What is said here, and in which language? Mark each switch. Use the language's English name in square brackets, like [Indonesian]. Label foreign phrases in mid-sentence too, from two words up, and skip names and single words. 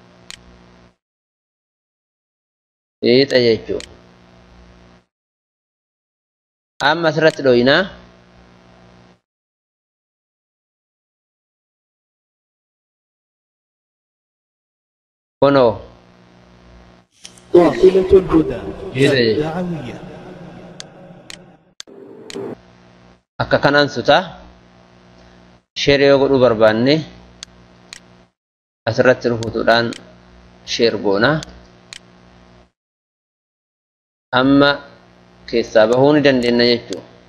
[Oromo] Fixa jechuudha. Amma asirratti dhoyinaa. Kunoo. قافلة الهدى الدعوية. Akka kanaan sutaa sheer yoo godhuu barbaanne asirratti rukutuudhaan sheer goona. Amma keessaa bahuu ni dandeenya jechuudha.